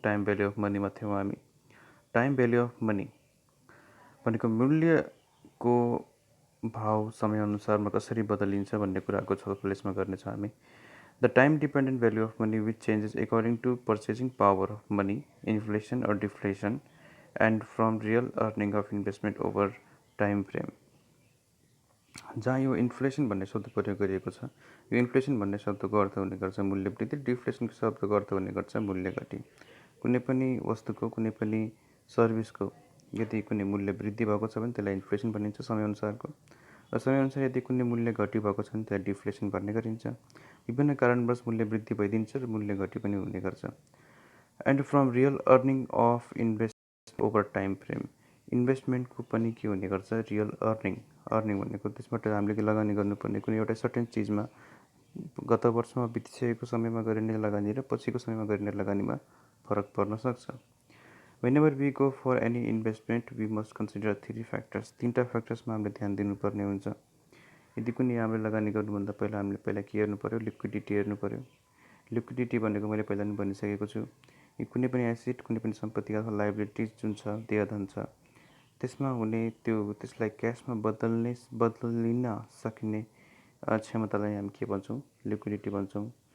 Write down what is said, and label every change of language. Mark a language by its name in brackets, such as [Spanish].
[Nepali] Time value of मनीमा थियौँ हामी। टाइम भ्याल्यु अफ मनी भनेको मूल्यको भाव समयअनुसारमा कसरी बदलिन्छ भन्ने कुराको छलफल यसमा गर्नेछौँ हामी। [English] The time dependent value of money which changes according to purchasing power of money, inflation or deflation, and from real earning of investment over time frame. [Nepali] जहाँ यो इन्फ्लेसन भन्ने शब्द प्रयोग गरिएको छ, यो इन्फ्लेसन भन्ने शब्दको अर्थ हुने गर्छ मूल्य वृद्धि, डिफ्लेसनको शब्दको अर्थ हुने गर्छ मूल्य घटी। कुनै पनि वस्तुको कुनै पनि सर्भिसको यदि कुनै मूल्य वृद्धि भएको छ भने त्यसलाई इन्फ्लेसन भनिन्छ समयअनुसारको, र समयअनुसार यदि कुनै मूल्य घटी भएको छ भने त्यसलाई डिफ्लेसन भन्ने गरिन्छ। विभिन्न कारणवश मूल्य वृद्धि भइदिन्छ र मूल्य घटी पनि हुने गर्छ। [English] and from real earning of invest over time frame, [Nepali] इन्भेस्टमेन्टको पनि के हुने गर्छ, रियल अर्निङ भनेको त्यसबाट हामीले लगानी गर्नुपर्ने कुनै एउटा सर्टेन चिजमा गत वर्षमा बितिसकेको समयमा गरिने लगानी र पछिको समयमा गरिने लगानीमा फरक पर्न सक्छ। [English] Whenever we go for any investment, we must consider three factors. [Nepali] तीनटा फ्याक्टर्समा हामीले ध्यान दिनुपर्ने हुन्छ। यदि कुनै हामीले लगानी गर्नुभन्दा पहिला हामीले पहिला के हेर्नु पर्यो, लिक्विडिटी हेर्नु पर्यो। लिक्विडिटी भनेको मैले पहिला पनि भनिसकेको छु, कुनै पनि एसेट कुनै पनि सम्पत्ति अथवा लाइबिलिटिज जुन छ देयधन छ त्यसमा हुने त्यसलाई क्यासमा बदलिन सकिने क्षमतालाई हामी के भन्छौँ, लिक्विडिटी भन्छौँ।